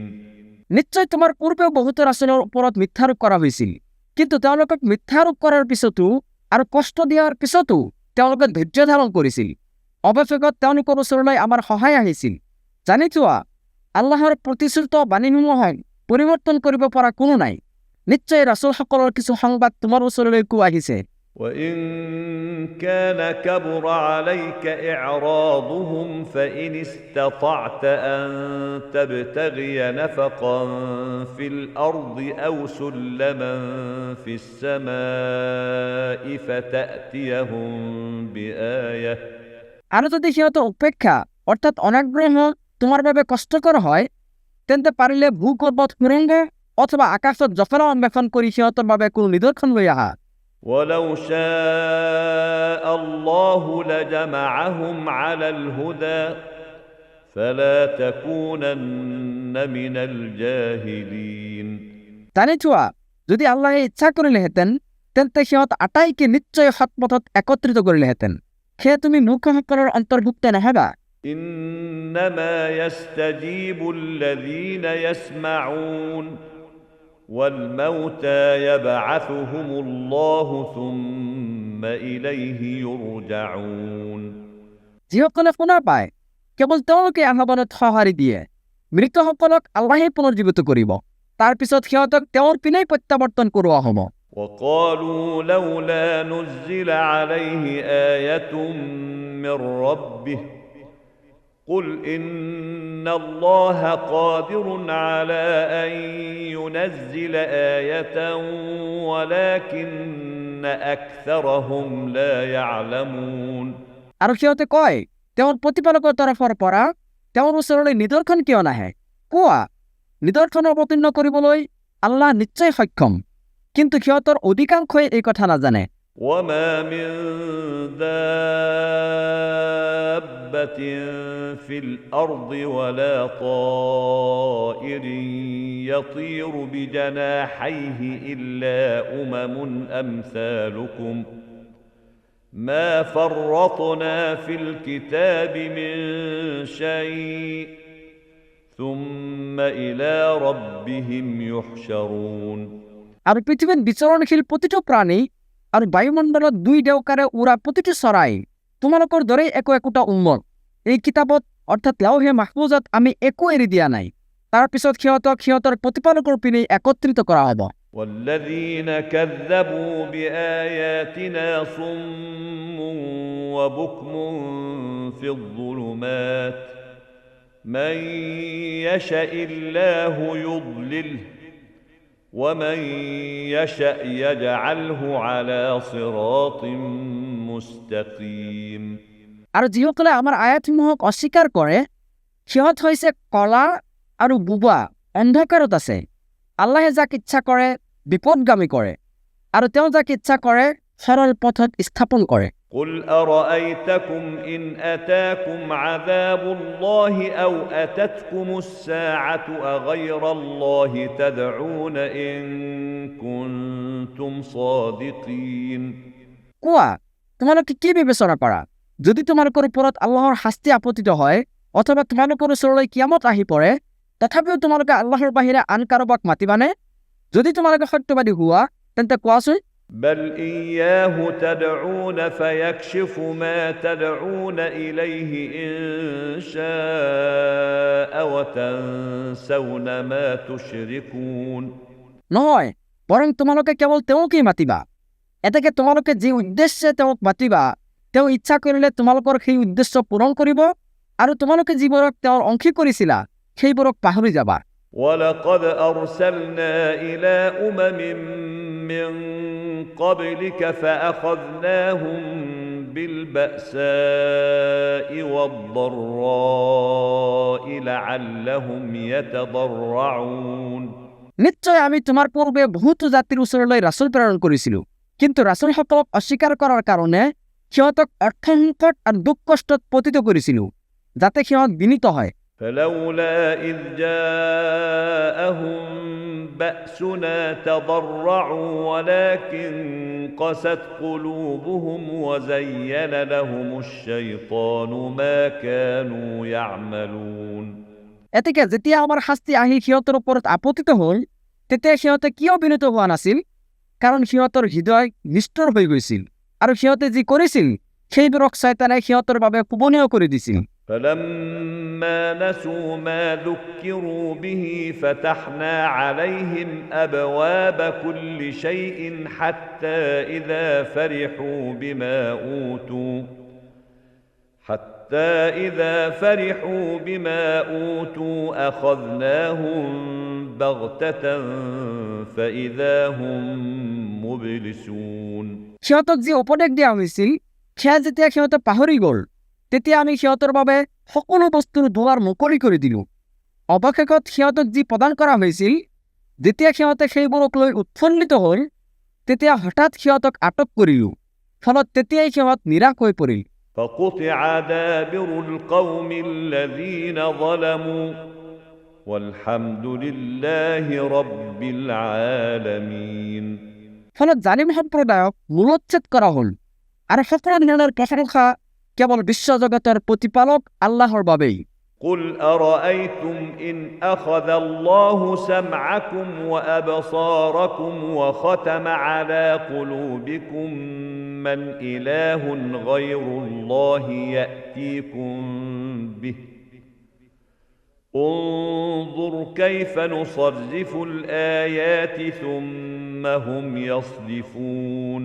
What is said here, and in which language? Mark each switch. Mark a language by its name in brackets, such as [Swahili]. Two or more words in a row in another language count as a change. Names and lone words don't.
[Assamese] নিশ্চয় তোমাৰ পূৰ্বেও বহুতো ৰাসূলৰ ওপৰত মিথ্যাৰোপ কৰা হৈছিল কিন্তু তেওঁলোকক মিথ্যাৰোপ কৰাৰ পিছতো আৰু কষ্ট দিয়াৰ পিছতো তেওঁলোকে ধৈৰ্য ধাৰণ কৰিছিল অৱশেষত তেওঁলোকৰ ওচৰলৈ আমাৰ সহায় আহিছিল জানি থোৱা আল্লাহৰ প্ৰতিশ্ৰুত বাণীসমূহক পৰিৱৰ্তন কৰিব পৰা কোনো নাই নিশ্চয় ৰাসূলসকলৰ কিছু সংবাদ তোমাৰ ওচৰলৈকো আহিছে [Arabic] وإن كان كبر عليك إعراضهم فإن استطعت أن تبتغي نفقا في الأرض أو سلما في السماء فتأتيهم بآية [Assamese] আৰু যদি সিহঁতৰ উপেক্ষা অৰ্থাৎ অনাগ্ৰহ তোমাৰ বাবে কষ্টকৰ হয় তেন্তে পাৰিলে ভূগৰ্ভত সুৰংগ অথবা আকাশত জফলা অন্বেষণ কৰি সিহঁতৰ বাবে কোনো নিদৰ্শন লৈ আহা [Arabic] ولو شاء الله لجمعهم على الهدى فلا تكونن من الجاهلين [Assamese] জানি থোৱা যদি আল্লাহে ইচ্ছা কৰিলেহেঁতেন তেন্তে সিহঁত আটাইকে নিশ্চয় সৎপথত একত্ৰিত কৰিলেহেঁতেন সেয়ে তুমি মূৰ্খসকলৰ অন্তৰ্ভুক্ত নহবা [Arabic] إنما يستجيب الذين يسمعون والموتى يبعثهم الله ثم إليه يرجعون [Assamese] যিসকলে শুনা পায় কেৱল তেওঁলোকে আহ্বানত সঁহাৰি দিয়ে মৃতসকলক আল্লাহে পুনৰ্জীৱিত কৰিব তাৰ পিছত সিহঁতক তেওঁৰ পিনেই প্ৰত্যাৱৰ্তন কৰোৱা হ'ব [Arabic] وقالوا لولا نزل عليه آية من ربه قل إن الله قادر على أن ينزل آية ولكن أكثرهم لا يعلمون [Assamese] আৰু সিহঁতে কয় তেওঁৰ প্ৰতিপালকৰ তৰফৰ পৰা তেওঁৰ ওচৰলৈ নিদৰ্শন কিয় নাহে কোৱা নিদৰ্শন অৱতীৰ্ণ কৰিবলৈ আল্লাহ নিশ্চয় সক্ষম কিন্তু সিহঁতৰ অধিকাংশই এই কথা নাজানে [Arabic] وما من دابة في الأرض ولا طائر يطير بجناحيه إلا أمم أمثالكم ما فرطنا في الكتاب من شيء ثم إلى ربهم يحشرون। [Assamese] আৰু পৃথিৱীত বিচৰণশীল প্ৰতিটো প্ৰাণী আৰু বায়ুমণ্ডলত দুই ডেউকাৰে উৰা প্ৰতিটো চৰাই তোমালোকৰ দৰেই একো একোটা উম্মত। এই কিতাপত অৰ্থাৎ লাউহে মাহফুজত আমি একো এৰি দিয়া নাই। তাৰ পিছত সিহঁতক সিহঁতৰ প্ৰতিপালকৰ পিনে একত্ৰিত কৰা হ'ব। [Arabic] والذين كذبوا بآياتنا صم وبكم في الظلمات من يشاء الله يضلله ومن يشاء يجعله على صراط مستقيم। [Assamese] আৰু যিসকলে আমাৰ আয়াতসমূহক অস্বীকাৰ কৰে সিহঁত হৈছে কলা আৰু বুবা অন্ধকাৰত আছে। আল্লাহে যাক ইচ্ছা কৰে বিপদগামী কৰে আৰু তেওঁ যাক ইচ্ছা কৰে সৰল পথত স্থাপন কৰে। [Arabic] قل أرأيتكم إن أتاكم عذاب الله أو أتتكم الساعة أغير الله تدعون إن كنتم صادقين। [Assamese] কোৱা তোমালোকে কি বিবেচনা কৰা, যদি তোমালোকৰ ওপৰত আল্লাহৰ শাস্তি আপতিত হয় অথবা তোমালোকৰ ওচৰলৈ কিয়ামত আহি পৰে তথাপিও তোমালোকে আল্লাহৰ বাহিৰে আন কাৰোবাক মাতিবানে? যদি তোমালোকে সত্যবাদী হোৱা তেন্তে কোৱাচোন। [Arabic] بل إياه تدعون فيكشف ما تدعون إليه إن شاء وتنسون ما تشركون। [Assamese] নহয়, বৰং তোমালোকে কেৱল তেওঁকেই মাতিবা। এতেকে তোমালোকে যি উদ্দেশ্যে তেওঁক মাতিবা তেওঁ ইচ্ছা কৰিলে তোমালোকৰ সেই উদ্দেশ্য পূৰণ কৰিব আৰু তোমালোকে যিবোৰক তেওঁৰ অংশী কৰিছিলা সেইবোৰক পাহৰি যাবা। [Arabic] ولقد أرسلنا إلى أمم من قبلك فأخذناهم بالبأساء والضراء لعلهم يتضرعون। [Assamese] নিশ্চয় আমি তোমাৰ পূৰ্বে বহুতো জাতিৰ ওচৰলৈ ৰাছুল প্ৰেৰণ কৰিছিলোঁ, কিন্তু ৰাছুলসকলক অস্বীকাৰ কৰাৰ কাৰণে সিহঁতক অৰ্থসংকট আৰু দুখ কষ্টত পতিত কৰিছিলোঁ যাতে সিহঁত বিনীত হয়। [Arabic] فلولا إذ جاءهم بأسنا تضرعوا ولكن قست قلوبهم وزين لهم الشيطان ما كانوا يعملون। [Assamese] এতেকে যেতিয়া আমাৰ শাস্তি আহি সিহঁতৰ ওপৰত আপতিত হ'ল তেতিয়া সিহঁতে কিয় বিনীত হোৱা নাছিল? কাৰণ সিহঁতৰ হৃদয় নিষ্ঠুৰ হৈ গৈছিল আৰু সিহঁতে যি কৰিছিল সেইবোৰক শয়তানে সিহঁতৰ বাবে কুমলীয়া কৰি দিছিল। [Arabic] فلما نسوا ما ذكروا به فتحنا عليهم أبواب كل شيء حتى إذا فرحوا بما أوتوا أخذناهم بغتة فإذا هم مبلسون। [Assamese] সিহঁতক যি উপদেশ দিয়া হৈছিল সেয়া যেতিয়া সিহঁতে পাহৰি গ'ল তেতিয়া আমি সিহঁতৰ বাবে সকলো বস্তুৰ দুৱাৰ মুকলি কৰি দিলোঁ। অৱশেষত সিহঁতক যি প্ৰদান কৰা হৈছিল যেতিয়া সিহঁতে সেইবোৰক লৈ উৎফুল্লিত হ'ল তেতিয়া হঠাৎ সিহঁতক আটক কৰিলোঁ, ফলত তেতিয়াই সিহঁত নিৰাশ হৈ পৰিল। [Arabic] فقطع دابر القوم الذين ظلموا والحمد لله رب العالمين। [Assamese] ফলত জালিম সম্প্ৰদায়ক মূলোচ্ছেদ কৰা হ'ল আৰু সকলো ধৰণৰ প্ৰশংসা কেৱল বিশ্বজগতৰ প্ৰতিপালক আল্লাহৰ বাবেই। [Arabic] قل أرأيتم إن أخذ الله سمعكم وأبصاركم وختم على قلوبكم من إله غير الله يأتيكم به انظر كيف نصرف الآيات ثم هم يصدفون।